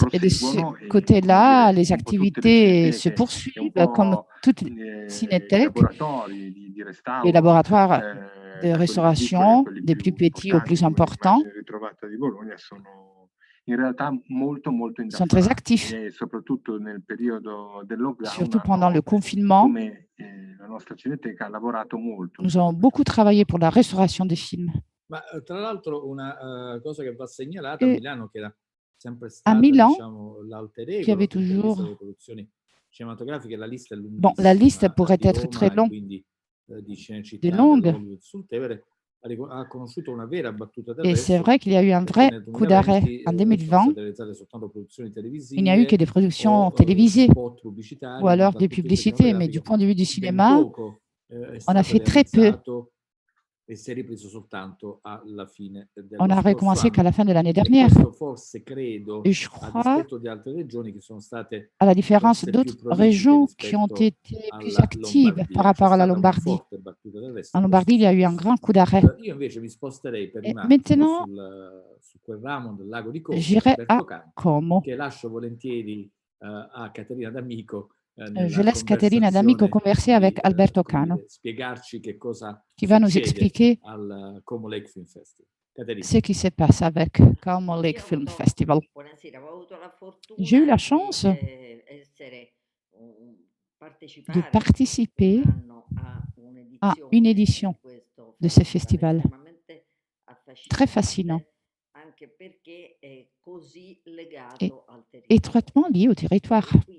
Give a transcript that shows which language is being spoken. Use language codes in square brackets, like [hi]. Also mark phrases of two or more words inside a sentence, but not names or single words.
[fr] Et de ce côté-là, les activités se poursuivent comme toute Cinétech, les laboratoires de restauration, des plus petits aux plus importants, sont très actifs, surtout pendant le confinement. Nous avons beaucoup travaillé pour la restauration des films. [it] Ma tra l'altro una cosa che va segnalata a Milano, che era sempre [fr] à [it] stata, [fr] Milan, [it] diciamo, l'alter [fr] qui avait [it] ego delle [fr] toujours... [it] produzioni cinematografiche, la lista è [fr] Bon, la liste [it] lunghissima [fr] pourrait [it] di [fr] être très [it] Roma e [fr] longue, [it] quindi di [fr] de [it] Cinecittà, [fr] longue, [it] dell'Hollywood sul Tevere, ha conosciuto una vera battuta [fr] et c'est [it] d'arresto [fr] vrai qu'il y a eu un [it] perché [fr] vrai [it] nel [fr] coup d'arrêt. [it] 2020 [fr] En [it] sono [fr] 2020, [it] state realizzate soltanto produzioni [fr] il n'y a eu que [it] televisive [fr] des productions [it] o [fr] télévisées [it] spot [fr] ou [it] pubblicitari, [fr] alors [it] ma [fr] des [it] dal punto di vista [fr] publicités, mais du [it] cinematografico [fr] point de vue du [it] ben [fr] cinéma, [it] poco è [fr] on a [it] stato [fr] fait très peu. [it] realizzato e si è ripreso soltanto alla fine [fr] On [it] dello [fr] a [it] scorso [fr] recommencé qu'à [it] anno. [fr] la fin de l'année [it] E [fr] dernière. [it] questo forse credo, [fr] Et je [it] a [fr] crois, [it] dispetto di altre regioni che sono state [fr] à la différence [it] forse più [fr] d'autres [it] prolifiche [fr] régions qui ont [it] rispetto [fr] été plus [it] alla [fr] actives par [it] Lombardia. C'è [fr] rapport à la [it] stata una [fr] Lombardie. [it] forte battuta d'arresto [fr] En [it] in questo [fr] Lombardie, il y a eu un [it] senso. [fr] grand coup d'arrêt. [it] Io invece mi sposterei per [fr] Et [it] un attimo [fr] maintenant, [it] su quel ramo del lago di Como, [fr] j'irai à [it] Alberto Cano, [fr] Como. [it] che lascio volentieri a Caterina D'Amico [fr] Je [it] nella [fr] laisse Caterina D'Amico [it] conversazione [fr] converser avec Alberto [it] come [fr] Cano, [it] dire, spiegarci che cosa [fr] qui va nous [it] succede [fr] expliquer [it] al Como Lake Film Festival. Caterina. [fr] ce qui se passe avec Como Lake Film Festival. J'ai eu la chance de participer à une édition de ce festival très fascinant et étroitement lié au territoire.